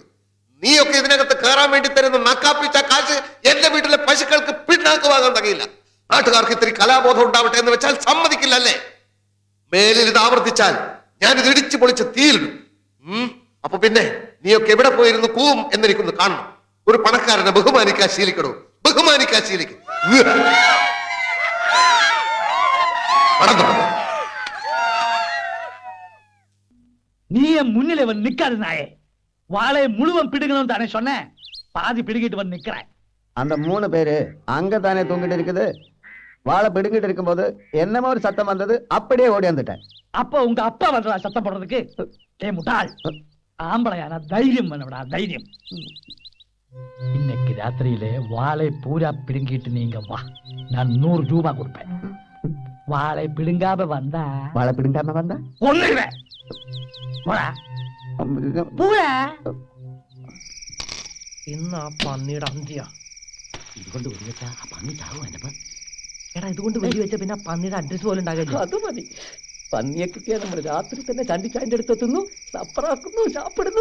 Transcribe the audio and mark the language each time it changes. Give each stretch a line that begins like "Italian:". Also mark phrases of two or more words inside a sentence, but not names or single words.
Malayalam: നീയൊക്കെ ഇതിനകത്ത് കയറാൻ വേണ്ടി തരുന്ന നക്കാപ്പിച്ച കാശ് എന്റെ വീട്ടിലെ പശുക്കൾക്ക് പിണ്ണാക്ക് വാങ്ങാൻ തകയില്ല. നാട്ടുകാർക്ക് ഇത്തിരി കലാബോധം ഉണ്ടാവട്ടെ എന്ന് വെച്ചാൽ സമ്മതിക്കില്ല അല്ലേ? മേലിൽ ഇത് ആവർത്തിച്ചാൽ ഞാനിത് ഇടിച്ചു പൊളിച്ച് തീയിലിടും. അപ്പൊ പിന്നെ നീയൊക്കെ എവിടെ പോയിരുന്നു കൂവും എന്നെനിക്കൊന്ന് കാണണം. ഒരു പണക്കാരനെ ബഹുമാനിക്കാൻ ശീലിക്കണോ? ബഹുമാനിക്കാൻ ശീലിക്കും.
Tamil: நீ என் முன்னிலை வந்து நிக்காது நாயே. வாழை முழுவன் பிடுங்கணும் தானே சொன்னேன். பாதி பிடுங்கிட்டு வந்து நிக்கிறேன். அந்த 3 பேரு அங்கதானே தூங்கிட்டு இருக்குது. வாழை பிடுங்கிட்டு இருக்கும்போது என்னமோ ஒரு சத்தம் வந்தது, அப்படியே ஓடி வந்துட்டேன். அப்ப உங்க அப்பா வந்தா சத்தம் போடுறதுக்கு? ஏ முட்டாள், ஆம்பளையான தைரியம் வேணும்டா, தைரியம். இன்னைக்கு ராத்திரியிலே வாழை பூரா பிடுங்கிட்டு நீங்க வா, நான் 100 ரூபாய் கொடுப்பேன். வாழை பிடுங்காம வந்தா, வாழை பிடுங்காம வந்தா ஒண்ணுவேன்.
Malayalam: ഇന്ന് ആ പന്നിയുടെ അന്ത്യ. ഇതുകൊണ്ട് വെടി വെച്ചാ ആ പന്നി ചാവും. എന്നപ്പ എടാ, ഇതുകൊണ്ട് വെടി വെച്ച പിന്നെ പന്നിയുടെ അഡ്രസ് പോലും ഉണ്ടാകില്ല. അത് മതി. പന്നിയെ കിട്ടിയാൽ നമ്മൾ രാത്രി തന്നെ ചണ്ടിച്ചാൻ്റെ അടുത്തെത്തുന്നു, സപ്പറാക്കുന്നു, ചാപ്പിടുന്നു.